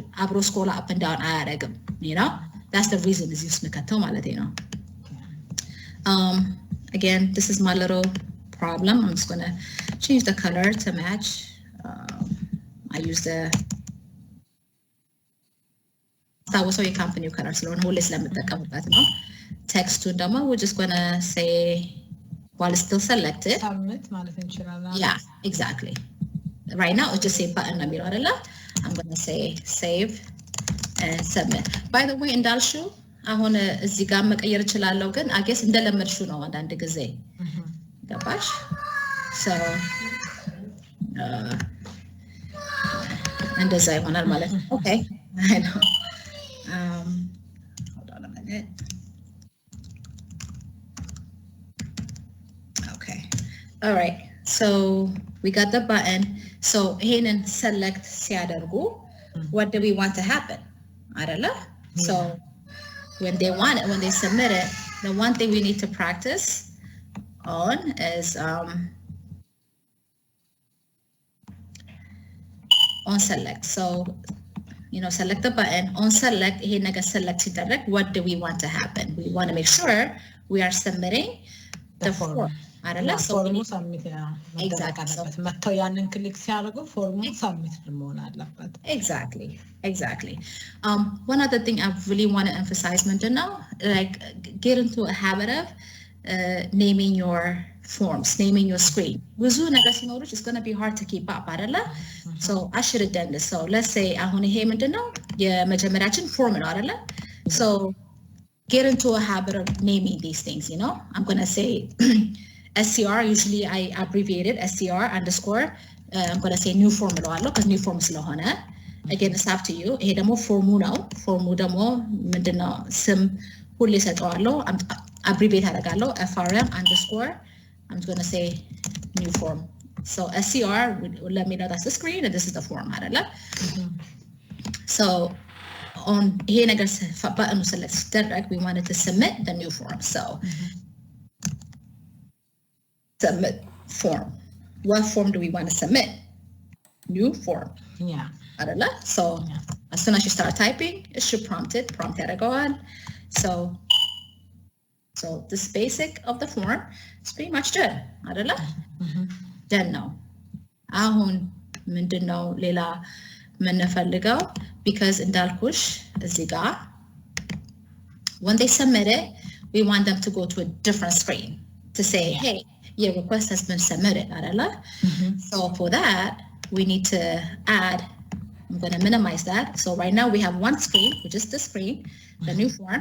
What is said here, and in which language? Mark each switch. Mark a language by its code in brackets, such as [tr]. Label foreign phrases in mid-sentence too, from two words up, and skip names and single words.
[en] አብሮ scroll up and down አያደርግም. You know? That's the reason [am] እዚህ ውስጥ ከተው ማለት ነው. [en] Again, this is my little problem. I'm just going to change the color to match. I use the that was a company color, so we're just going to say while it's still selected. [am] Submit ማለት እንችላለን. [en] Yeah, exactly. Right now, it's just say button. I'm going to say save and submit. By the way, [am] እንዳልሹ አሁን እዚህ ጋር መቀየር እችላለሁ ግን [en] I guess [am] እንደለመድሹ ነው አንዳንድ ጊዜ ገባሽ? So እንደዛ ይሆናል ማለት ነው. [en] Okay. I know. Hold on a minute. Okay. All right. So we got the button. So [am] ይሄንን select ሲያደርጉ [en] what do we want to happen? አይደለ? So when they want it, when they submit it, the one thing we need to practice on is on select. So select the button. On select, here naga select direct. What do we want to happen? We want to make sure we are submitting the form. So form submit exactly. [am] መተው ያንን ክሊክ ሲያደርጉ [en] form submit [am] መሆን አለበት. [en] Exactly. One other thing I really want to emphasize, like get into a habit of naming your forms, naming your screen. [am] ብዙ ነገር ሲኖርሽ [en] it's going to be hard to keep up አይደለ? So I should have done this. So let's say [am] አሁን ይሄ ምንድነው የመጀመሪያችን form ነው አይደለ? [en] So get into a habit of naming these things, I'm going to say SCR, usually I abbreviate it SCR underscore. I'm going to say new form because new form ስለሆነ again it's up to you. [am] ይሄ ደግሞ ፎርሙ ነው። ፎርሙ ደግሞ ምንድነው ስም ሁሌ ሰጠዋለሁ abbreviate አደርጋለሁ FRM underscore. [en] I'm going to say new form. So SCR will let me know that's the screen and this is the form አይደለ? So on here ነገር button select direct we wanted to submit the new form. So submit form. What form do we want to submit? New form. Yeah. So as soon as you start typing, it should prompt it to go on. So this basic of the form is pretty much done. Then now. [am] አሁን ምንድነው ሌላ ምንፈልገው [en] because [am] እንዳልኩሽ እዚህ ጋር [en] when they submit it, we want them to go to a different screen to say, hey, your request has been submitted. So for that, we need to add, I'm going to minimize that. So right now we have one screen, which is the screen, the new form.